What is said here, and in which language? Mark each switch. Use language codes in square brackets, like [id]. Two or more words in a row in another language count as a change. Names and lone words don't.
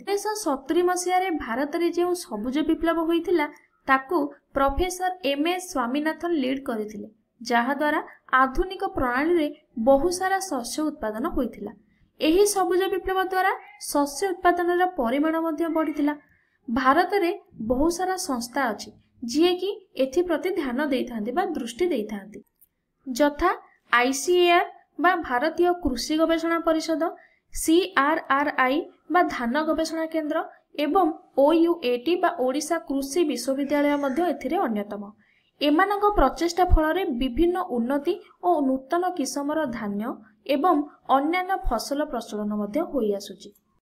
[or] 1970 ମସିହା ରେ ଭାରତ ରେ ଯେ ସବୁଜ ବିପ୍ଳବ ହୋଇଥିଲା ତାକୁ ପ୍ରଫେସର ଏମଏସ ସ୍ୱାମୀନାଥନ ଲିଡ କରିଥିଲେ, ଯାହା ଦ୍ୱାରା ଆଧୁନିକ ପ୍ରଣାଳୀ ରେ ବହୁ ସାରା ଶସ୍ୟ ଉତ୍ପାଦନ ହୋଇଥିଲା। ଏହି ସବୁଜ ବିପ୍ଳବ ଦ୍ୱାରା ଶସ୍ୟ ଉତ୍ପାଦନ ର ପରିମାଣ ମଧ୍ୟ ବଢ଼ିଥିଲା। ଭାରତ ରେ ବହୁ ସାରା ସଂସ୍ଥା ଅଛି ଯିଏ କି ଏଥି ପ୍ରତି ଧ୍ୟାନ ଦେଇଥାନ୍ତି ବା ଦୃଷ୍ଟି ଦେଇଥାନ୍ତି, ଯଥା ଆଇସିଏଆର ବା ଭାରତୀୟ କୃଷି ଗବେଷଣା ପରିଷଦ, CRRI ବା ଧାନ ଗବେଷଣା କେନ୍ଦ୍ର ଏବଂ OUAT ବା ଓଡ଼ିଶା କୃଷି ବିଶ୍ୱବିଦ୍ୟାଳୟ ମଧ୍ୟ ଏଥିରେ ଅନ୍ୟତମ। ଏମାନଙ୍କ ପ୍ରଚେଷ୍ଟା ଫଳ ବିଭିନ୍ନ ଉନ୍ନତି ଓ ନୂତନ କିସମର ଧାନ୍ୟ ଏବଂ ଅନ୍ୟାନ୍ୟ ଫସଲ ପ୍ରଚଳନ ମଧ୍ୟ ହୋଇ ଆସୁଛି।